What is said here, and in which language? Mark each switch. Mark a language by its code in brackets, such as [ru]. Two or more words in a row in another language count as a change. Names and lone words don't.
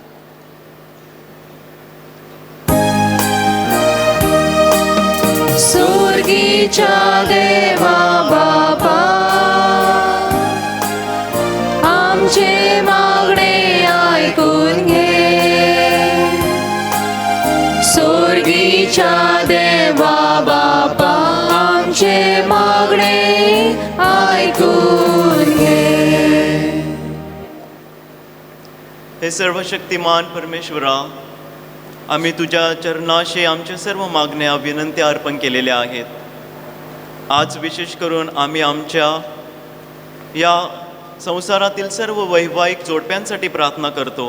[mr] स्वर्गीच्या देवा बापा, आमचे मागणे ऐकून घे. स्वर्गीच्या देवा बापा, आमचे मागणे ऐकून घे. हे सर्वशक्तिमान परमेश्वरा, आम्ही तुझ्या चरणाशी आमच्या सर्व मागण्या, विनंत्या अर्पण केलेल्या आहेत. आज विशेष करून आम्ही आमच्या या संसारातील सर्व वैवाहिक जोडप्यांसाठी प्रार्थना करतो.